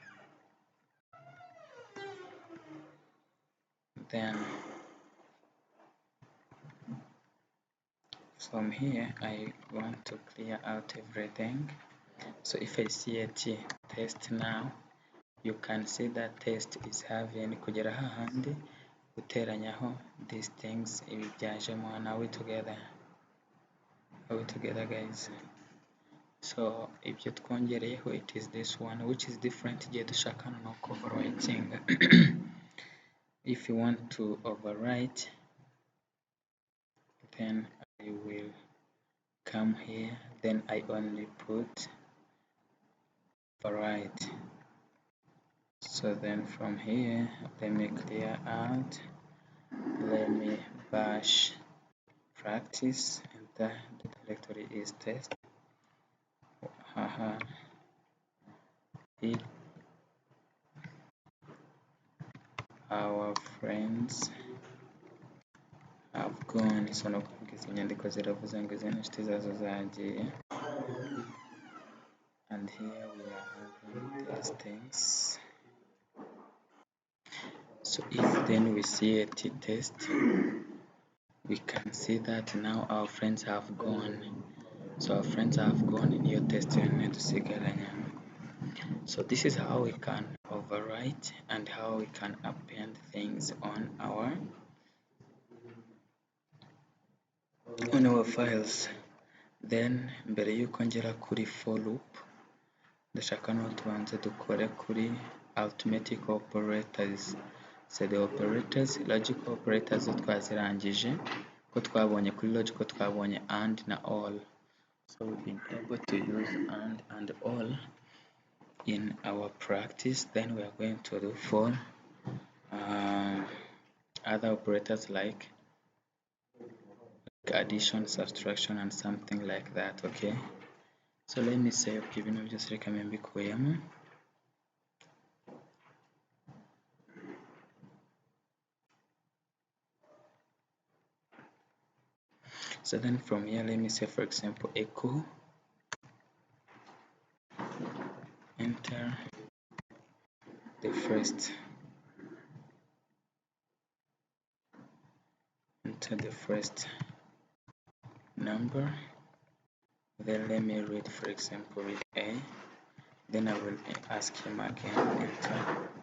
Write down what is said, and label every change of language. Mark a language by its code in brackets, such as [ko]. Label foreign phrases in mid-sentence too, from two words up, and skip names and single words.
[en] Then from here I want to clear out everything. So if I see a test now, you can see that test is having [rw] kugera hahandi guteranyaho [en] these things [rw] ibi byajemo. [en] Now we together guys. So [rw] ibyo twongereyeho, [en] it is this one which is different [rw] igihe dushaka no [en] overwriting. If you want to overwrite, then I will come here, then I only put overwrite. So then from here, let me clear out, let me bash practice, enter, the directory is test. If our friends have gone, so [rw] no kuvuga izi nyandiko ziravuze ngo izi inshuti zazo zagiye, [en] and here we are having these things. So if then we see a t-test, we can see that now our friends have gone. So our friends have gone in your test unit dusigaranye. So this is how we can overwrite and how we can append things on our files. [rw] Then mbere yuko ngera kuri [en] for loop, [rw] ndashaka no tubanze dukore kuri [en] arithmetic operators. So the operators, logical operators [rw] twazirangije ko twabonye kuri [en] logical twabonye and na all. So we've been able to use and all in our practice. Then we are going to do for other operators like addition, subtraction, and something like that. Okay, so let me say okay, [rw] bino byose reka mbikuyemo. [en] So then from here, let me say for example echo, enter the first number, then let me read for example read A, then I will ask him again enter